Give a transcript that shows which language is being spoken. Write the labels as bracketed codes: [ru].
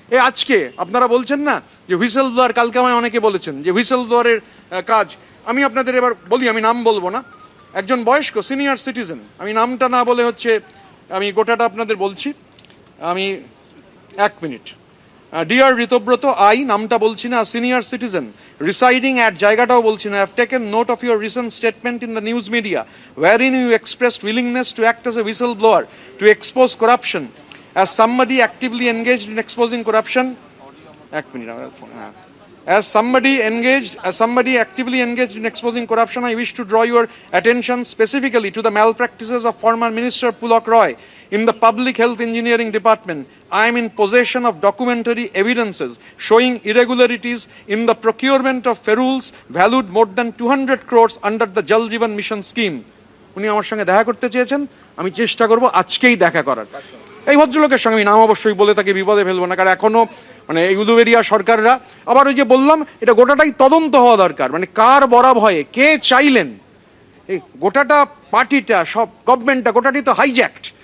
[bn] আজকে আপনারা বলছেন না যে হুইসেল ব্লোয়ার, কালকে আমায় অনেকে বলেছেন যে হুইসেল ব্লোয়ারের কাজ, আমি আপনাদের এবার বলি, আমি নাম বলবো না, একজন বয়স্ক সিনিয়র সিটিজেন, আমি নামটা না বলে হচ্ছে আমি গোটাটা আপনাদের বলছি, আমি 1 মিনিট। [en] dear Ritabrata, I, [bn] নামটা বলছি না, [en] senior citizen residing at, [bn] জায়গাটাও বলছি না, [en] Have taken note of your recent statement in the news media wherein you expressed willingness to act as a whistleblower to expose corruption. As somebody actively engaged in exposing corruption, 1 minute, As somebody actively engaged in exposing corruption, I wish to draw your attention specifically to the malpractices of former Minister Pulak Roy in the Public Health Engineering Department. I am in possession of documentary evidences showing irregularities in the procurement of ferules valued more than 200 crores under the Jal Jeevan Mission scheme. [bn] উনি আমার সঙ্গে দেখা করতে চেয়েছেন, আমি চেষ্টা করব আজকেই দেখা করার। এই ভদ্রলোকের সঙ্গে আমি নাম অবশ্যই বলে তাকে বিপদে ফেলবো না, কারণ এখনো মানে এই উলুবেড়িয়া সরকাররা, আবার ওই যে বললাম, এটা গোটাটাই তদন্ত হওয়া দরকার, মানে কার বরা ভয়ে কে চাইলেন এই গোটাটা পার্টিটা, সব গভর্নমেন্টটা গোটাটি তো হাইজ্যাক্ট।